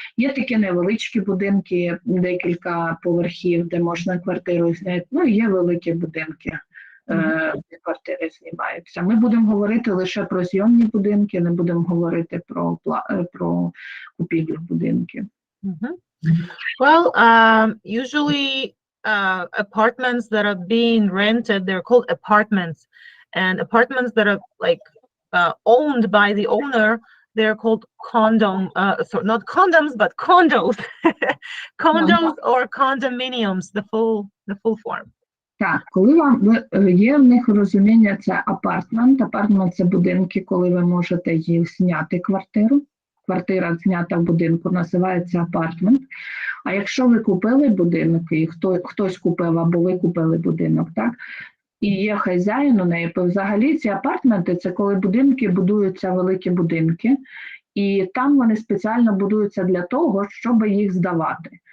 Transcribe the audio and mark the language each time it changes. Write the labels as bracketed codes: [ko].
[uk] Є такі невеличкі будинки, декілька поверхів, де можна квартиру зняти, ну і є великі будинки. Де квартири знімаються. Ми будемо говорити лише про зйомні будинки, не будемо говорити про купівлю будинків. [en] Well, usually apartments that are being rented, they're called apartments. And apartments that are like owned by the owner, they're called not condoms, but condos. Condos or condominiums, the full form. [uk] Так, коли є в них розуміння, це апартмент. Апартмент – це будинки, коли ви можете їх зняти квартиру. Квартира знята в будинку, називається апартмент. А якщо ви купили будинок, і хтось купив або ви купили будинок, так, і є хазяїн у неї, то взагалі ці апартменти – це коли будинки будуються, великі будинки, і там вони спеціально будуються для того, щоб їх здавати.